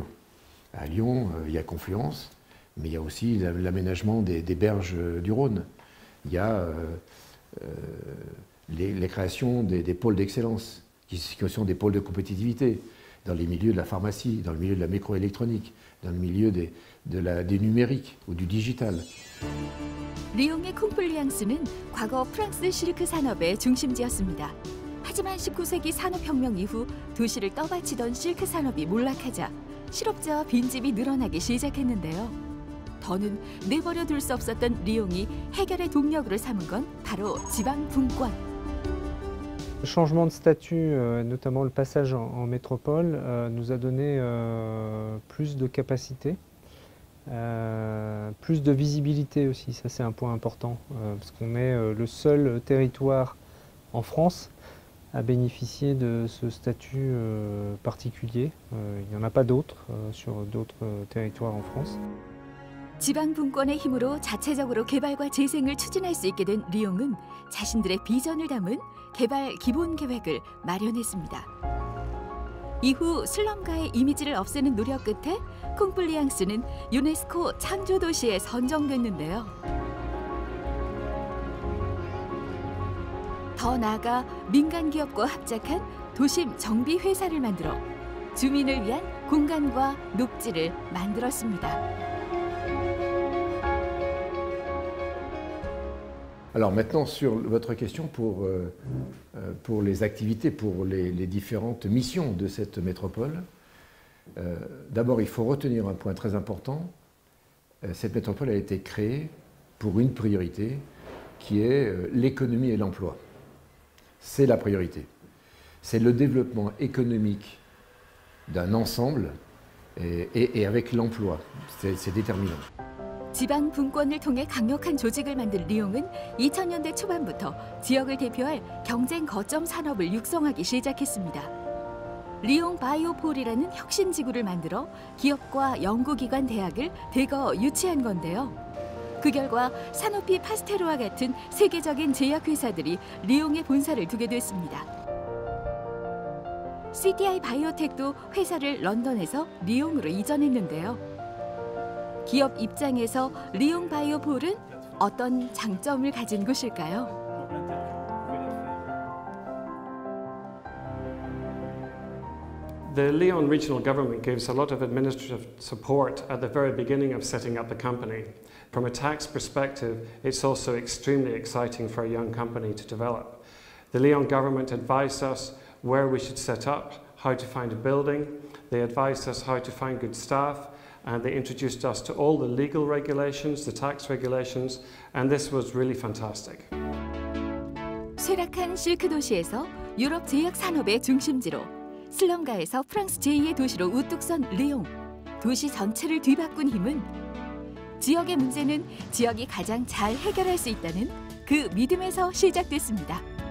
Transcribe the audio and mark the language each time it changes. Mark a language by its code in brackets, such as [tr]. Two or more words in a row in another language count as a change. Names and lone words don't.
[fr] À Lyon, il y a Confluence, mais il y a aussi l'aménagement des berges du Rhône. Il y a les créations des pôles d'excellence, qui sont des pôles de compétitivité, dans les milieux de la pharmacie, dans le milieu de la microélectronique, dans le milieu du numérique ou du digital. [ko] 리옹의 콩플리앙스는 과거 프랑스 실크 산업의 중심지였습니다. 하지만 19세기 산업혁명 이후 도시를 떠받치던 실크 산업이 몰락하자 실업자와 빈집이 늘어나기 시작했는데요. 더는 내버려 둘 수 없었던 리옹이 해결의 동력으로 삼은 건 바로 지방 분권. [fr] Le changement de statut, notamment le passage en métropole, nous a donné plus de capacité, plus de visibilité aussi. Ça, c'est un point important, parce qu'on est le seul territoire en France à bénéficier de ce statut particulier. Il n'y en a pas d'autres sur d'autres territoires en France. [ko] 지방 분권의 힘으로 자체적으로 개발과 재생을 추진할 수 있게 된 리옹은 자신들의 비전을 담은 개발 기본 계획을 마련했습니다. 이후 슬럼가의 이미지를 없애는 노력 끝에 콩플리앙스는 유네스코 창조 도시에 선정됐는데요. 더 나아가 민간 기업과 합작한 도심 정비 회사를 만들어 주민을 위한 공간과 녹지를 만들었습니다. [fr] Alors maintenant, sur votre question pour les activités, pour les différentes missions de cette métropole, d'abord il faut retenir un point très important. Cette métropole a été créée pour une priorité qui est l'économie et l'emploi. C'est la priorité. C'est le développement économique d'un ensemble et avec l'emploi. C'est déterminant. [ko] 지방 분권을 통해 강력한 조직을 만든 리옹은 2000년대 초반부터 지역을 대표할 경쟁 거점 산업을 육성하기 시작했습니다. 리옹 바이오폴이라는 혁신지구를 만들어 기업과 연구기관, 대학을 대거 유치한 건데요. 그 결과 사노피 파스테르와 같은 세계적인 제약회사들이 리옹에 본사를 두게 됐습니다. CTI 바이오텍도 회사를 런던에서 리옹으로 이전했는데요. 기업 입장에서 리옹 바이오폴은 어떤 장점을 가진 곳일까요? [en] The Lyon regional government gives a lot of administrative support at the very beginning of setting up the company. From a tax perspective, it's also extremely exciting for a young company to develop. The Lyon government advised us where we should set up, how to find a building. They advised us how to find good staff. And they introduced us to all the legal regulations, the tax regulations, and this was really fantastic. [ko] 쇠락한 실크 도시에서 유럽 제약 산업의 중심지로 슬럼가에서 프랑스 제2의 도시로 우뚝 선 리옹. 도시 전체를 뒤바꾼 힘은 지역의 문제는 지역이 가장 잘 해결할 수 있다는 그 믿음에서 시작됐습니다.